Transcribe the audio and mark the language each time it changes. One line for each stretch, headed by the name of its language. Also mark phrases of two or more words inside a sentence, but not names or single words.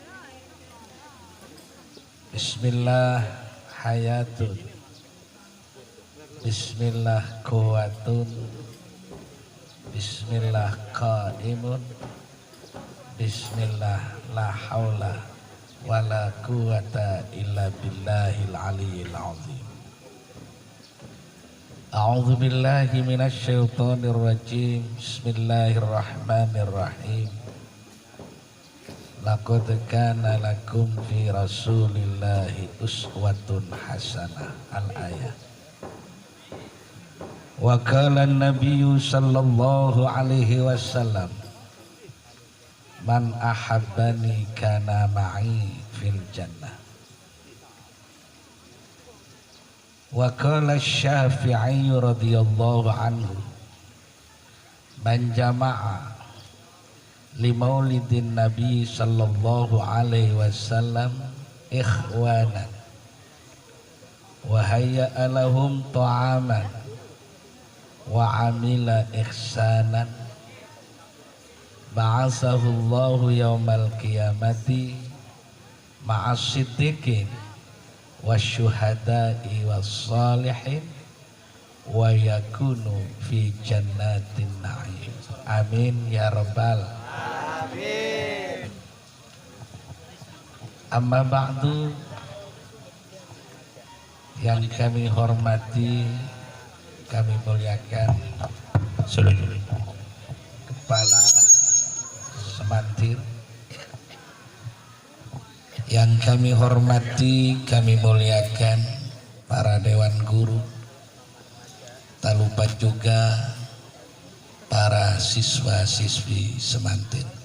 Arabic: بسم الله حياةٌ، بسم الله قوةٌ، بسم الله قائمٌ، بسم الله لا حول ولا قوة إلا بالله العلي العظيم. أعوذ بالله من الشيطان الرجيم. Bismillahirrahmanirrahim. لقد كان لكم في رسول الله أسوة حسنة. الآية. وقال النبي صلى الله عليه وسلم، من أحبني كان معي في الجنة. وقال الشافعي رضي الله عنه، من جمع لمولد النبي صلى الله عليه وسلم إخوانا وهيأ لهم طعاما وعمل إحسانا بعثه الله يوم القيامة مع الصديقين والشهداء والصالحين ويكون في جنات النعيم. آمين يا ربَّ Amin. أما بعد,
Indonesian: yang kami hormati, kami muliakan seluruh kepala semantir, yang kami hormati, kami muliakan para dewan guru, tak lupa juga para siswa-siswi semantin.